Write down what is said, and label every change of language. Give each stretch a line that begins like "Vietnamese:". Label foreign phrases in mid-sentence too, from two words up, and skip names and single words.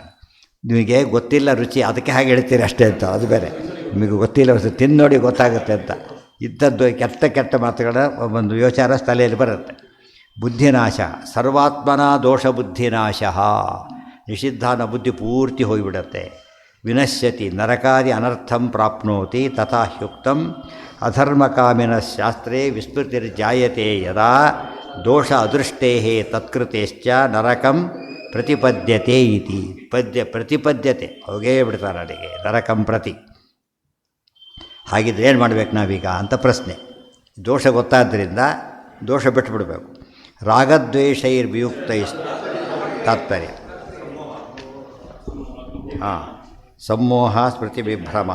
Kannada: ನಿಮಗೆ ಗೊತ್ತಿಲ್ಲ ರುಚಿ, ಅದಕ್ಕೆ ಹಾಗೆ ಹೇಳ್ತೀರಿ ಅಷ್ಟೇ ಅಂತ. ಅದು ಬೇರೆ, ನಿಮಗೆ ಗೊತ್ತಿಲ್ಲ, ತಿಂದು ನೋಡಿ ಗೊತ್ತಾಗುತ್ತೆ ಅಂತ. ಇದ್ದದ್ದು ಕೆಟ್ಟ ಮಾತುಗಳ ಒಂದು ಯೋಚಾರ ತಲೆಯಲ್ಲಿ ಬರುತ್ತೆ.
Sanskrit: ಬುದ್ಧಿನಾಶ ಸರ್ವಾತ್ಮನ ದೋಷ ಬುದ್ಧಿನಾಶ.
Kannada: ನಿಷಿದ್ಧಾನ ಬುದ್ಧಿ ಪೂರ್ತಿ ಹೋಗಿಬಿಡುತ್ತೆ.
Sanskrit: ವಿನಶ್ಯತಿ ನರಕಾದಿ ಅನರ್ಥಂ ಪ್ರಾಪ್ನೋತಿ ತಥಾ ಹ್ಯುಕ್ತಂ ಅಧರ್ಮಕಾಮಿನ ಶಾಸ್ತ್ರೇ ವಿಸ್ಮೃತಿರ್ಜಾಯತೆ ಯದಾ ದೋಷ ಅದೃಷ್ಟೇ ತತ್ಕೃತೇಶ್ಚ ನರಕಂ ಪ್ರತಿಪದ್ಯತೆ ಇತಿ.
Kannada: ಪ್ರತಿಪದ್ಯತೆ ಹೋಗೇ ಬಿಡ್ತಾರೆ ಅಲ್ಲಿಗೆ,
Sanskrit: ನರಕಂ ಪ್ರತಿ.
Kannada: ಹಾಗಿದ್ರೆ ಏನು ಮಾಡಬೇಕು ನಾವೀಗ ಅಂತ ಪ್ರಶ್ನೆ. ದೋಷ ಗೊತ್ತಾದ್ದರಿಂದ ದೋಷ ಬಿಟ್ಟುಬಿಡಬೇಕು.
Sanskrit: ರಾಗದ್ವೇಷೈರ್ವಿಯುಕ್ತೈ ತಾತ್ಪರ್ಯ. ಸಮ್ಮೋಹ ಸ್ಮೃತಿ ವಿಭ್ರಮ.